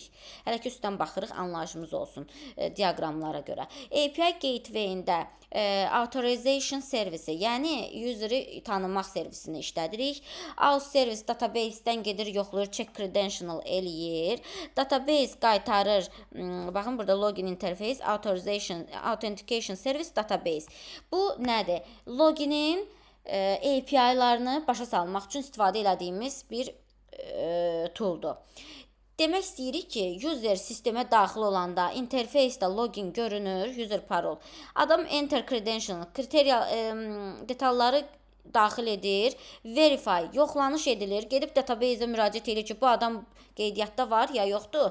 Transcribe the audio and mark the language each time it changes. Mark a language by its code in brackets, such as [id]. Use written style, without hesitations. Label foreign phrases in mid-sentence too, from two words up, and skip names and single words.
[az] Hələ ki üstdən baxırıq, anlayışımız olsun diaqramlara görə. [en] API gateway-ində [az] authorization servisi, yəni user-ı tanımaq servisini işlədirik. [en] Auth service database-dən [az] gedir, yoxlayır, [en] check credential [az] eləyir. Database qaytarır. Baxın, burada [en] login interface, authentication service database. [az] Bu nədir? Loginin API-larını başa salmaq üçün istifadə etdiyimiz bir tooldur. Demək istəyirik ki, user sistemə daxil olanda interfeysdə login görünür, user parol. Adam [en] enter credential, [az] kriteriya detalları daxil edir, verify, yoxlanış edilir, gedib database-ə müraciət edir ki, bu adam qeydiyyatda var ya yoxdur.